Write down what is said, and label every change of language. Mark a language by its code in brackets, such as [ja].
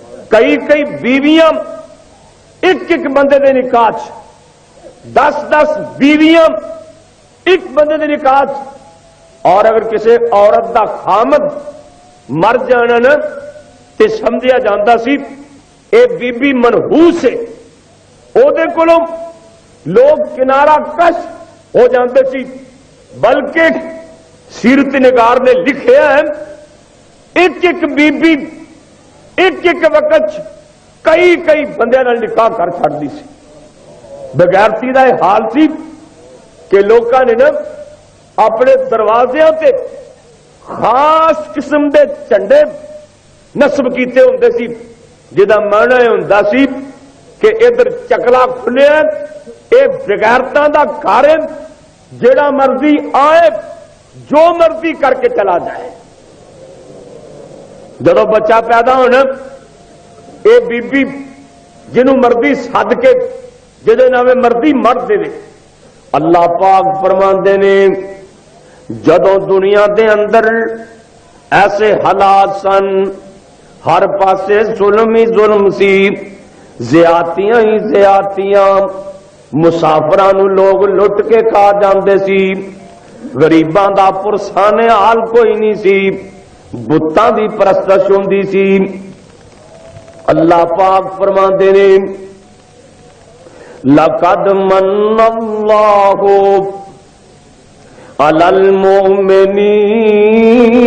[pa] کئی کئی بیویاں ایک ایک بندے دے نکاح 10 بیویاں ایک بندے دے نکاح. اور اگر کسی عورت دا خامد مر جانا نا تے سمجھا جاتا سی اے بی بی منحوس ہے. او دے کولوں لوگ کنارہ کش ہو جاندے سی. بلکہ سیرت نگار نے لکھیا ہے ایک ایک بی بی ایک ایک وقت کئی کئی بندے نال نکاح کر چھڑدی سی. بغیرتی دا یہ حال سی کہ لوکاں نے نا اپنے دروازیاں تے خاص قسم دے جھنڈے نصب کیتے ہوندے سی جدا مانا یہ ہوندا سی کہ ادھر چکلا کھلیا اے بغیرتاں دا گھر ہے جڑا مرضی آئے جو مرضی کر کے چلا جائے. جدو بچہ پیدا ہونا اے بی بی جنوں مرضی سد کے جدے نامے مرضی مر دے. اللہ پاک فرماندے نے جدو دنیا دے اندر ایسے حالات سن ہر پاسے ظلم ہی ظلم سی. زیادتیاں ہی زیادتیاں. مسافرانو لوگ لٹ کے کھا جاندے سی. غریباں دا پرسانے حال کوئی نہیں سی. بتاں دی پرستش ہوندی سی. اللہ پاک فرماندے نے [ar] لقد من اللہ علی المؤمنین.